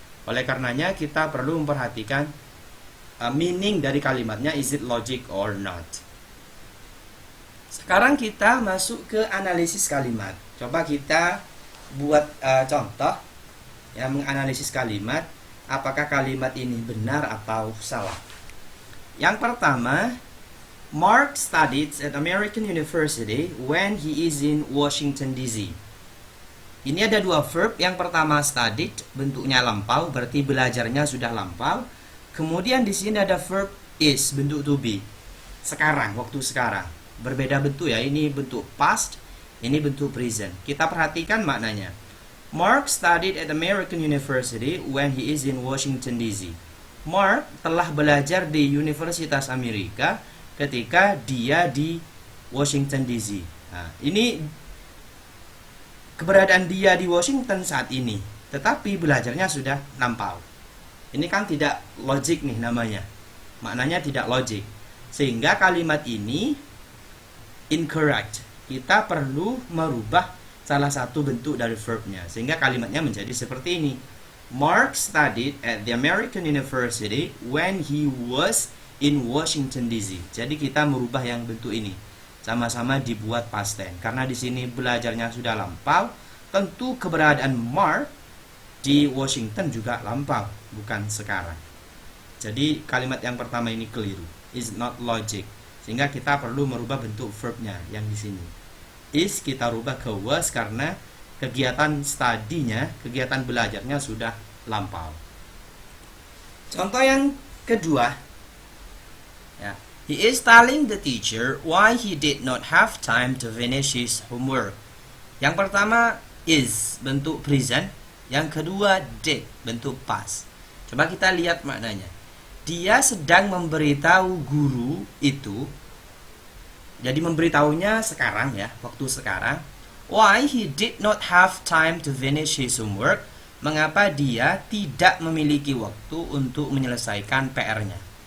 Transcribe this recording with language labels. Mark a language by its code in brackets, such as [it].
[id] Oleh karenanya kita perlu memperhatikan meaning dari kalimatnya, [en] is it logic or not. [id] Sekarang kita masuk ke analisis kalimat. Coba kita buat contoh yang menganalisis kalimat, apakah kalimat ini benar atau salah. Yang pertama, [en] Mark studied at American University when he is in Washington DC. [id] Ini ada dua verb. Yang pertama studied, bentuknya lampau, berarti belajarnya sudah lampau. Kemudian di sini ada verb is, bentuk to be. Sekarang, waktu sekarang. Berbeda bentuk ya, ini bentuk past, ini bentuk present. Kita perhatikan maknanya. [en] Mark studied at American University when he is in Washington DC. [id] Mark telah belajar di Universitas Amerika ketika dia di Washington DC. Nah, ini keberadaan dia di Washington saat ini, tetapi belajarnya sudah lampau. Ini kan tidak logik nih namanya. Maknanya tidak logik. Sehingga kalimat ini incorrect. Kita perlu merubah salah satu bentuk dari verbnya, sehingga kalimatnya menjadi seperti ini. [en] Mark studied at the American University when he was in Washington DC. [id] Jadi kita merubah yang bentuk ini. Sama-sama dibuat past tense. Karena di sini belajarnya sudah lampau, tentu keberadaan Mark di Washington juga lampau, bukan sekarang. Jadi kalimat yang pertama ini keliru, [en] is not logic. [id] Sehingga kita perlu merubah bentuk verbnya yang di sini. Is kita rubah ke was karena kegiatan studinya, kegiatan belajarnya sudah lampau. Contoh yang kedua, ya. [en] He is telling the teacher why he did not have time to finish his homework. [id] Yang pertama is bentuk present, yang kedua did bentuk past. Coba kita lihat maknanya. Dia sedang memberitahu guru itu, jadi memberitahunya sekarang ya, waktu sekarang. [en] Why he did not have time to finish his homework. [id] Mengapa dia tidak memiliki waktu untuk menyelesaikan PR-nya.